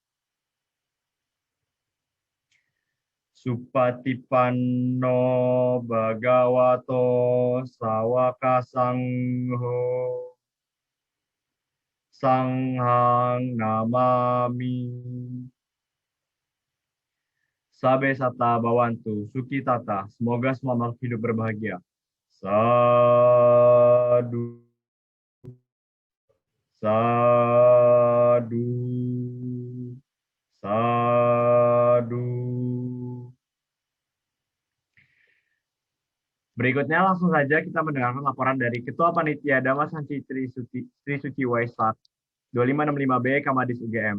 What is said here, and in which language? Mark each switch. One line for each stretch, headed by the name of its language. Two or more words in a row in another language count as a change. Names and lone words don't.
Pali: Supatipanno bhagavato sawaka sangho sanghang namami. Sabe sata bawantu suki tata,
Indonesian: semoga semua makhluk hidup berbahagia.
Pali: Sadu, sadu, sadu.
Indonesian: Berikutnya langsung saja kita mendengarkan laporan dari Ketua Panitia Dhamma Santi Tri Suci Waisak 2565B Kamadis UGM.